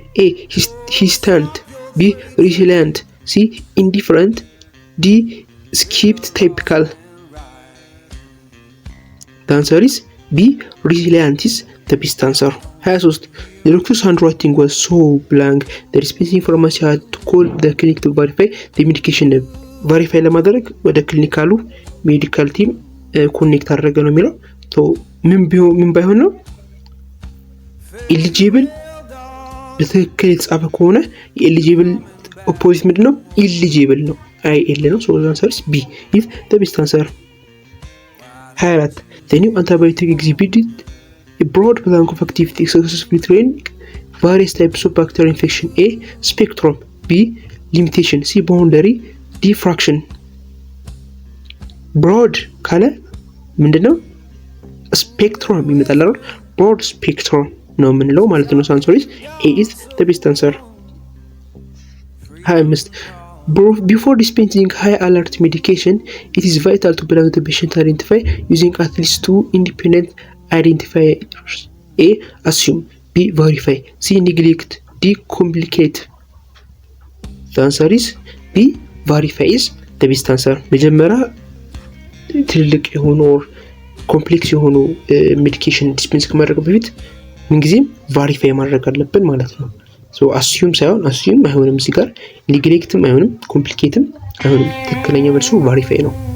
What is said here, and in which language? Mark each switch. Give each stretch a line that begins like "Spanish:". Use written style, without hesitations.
English: A. Hesitant. B. Resilient. C. Indifferent. D. Skipped typical. The answer is B. Resilient is the best answer. 23 The doctor's handwriting was so blank the dispensing pharmacy had to call the clinic to verify the medication name.
Amharic: ቨሪፋይ ለማድረግ ወደ ክሊኒካሉ ሜዲካል ቲም ኮኔክት አደረገ ነው የሚለው። ምን ባይሆን ነው ኤሊጂብል በትክክል የተጻፈ ከሆነ የኤሊጂብል ኦፖዚት ምንድን ነው?
English: ኢሊጂብል ነው። አይ ኤል ነው። ሶ ዘ አንሰር ኢዝ ቢ ኢዝ ዘ ቤስት አንሰር። 24 The new antibiotic exhibited a broad blank of activity successfully training various types of bacterial infection. A. Spectrum. B. Limitation. C. Boundary. D. Fraction.
Amharic: Broad ካለ ምንድነው? ስፔክትረም ይመጣል አይደል?
English: broad spectrum
Amharic: ነው የምንለው ማለት ነው።
English: አንሰር ኢዝ A is the best answer. 25 Before dispensing high alert medication, it is vital to plan the patient identify using at least 2 independent identifiers. A. Assume. B. Verify. C. Neglect. D. Complicate. The answer is B. Verify is the best answer.
Amharic: መጀመሪያ ትልቅ የሆኑ ኮምፕሌክስ የሆኑ ሜዲኬሽን ዲስፔንስ ከማድረግ በፊት ምንጊዜም ቫሪፋይ ማድረግ አለብን ማለት ነው። ሶ አስዩም ሳይሆን አስዩም አይሆንም፣ እዚህ ጋር ኔግሌክትም አይሆንም፣ ኮምፕሊኬትም አይሆንም። ትክክለኛ መልሱ ቫሪፋይ ነው።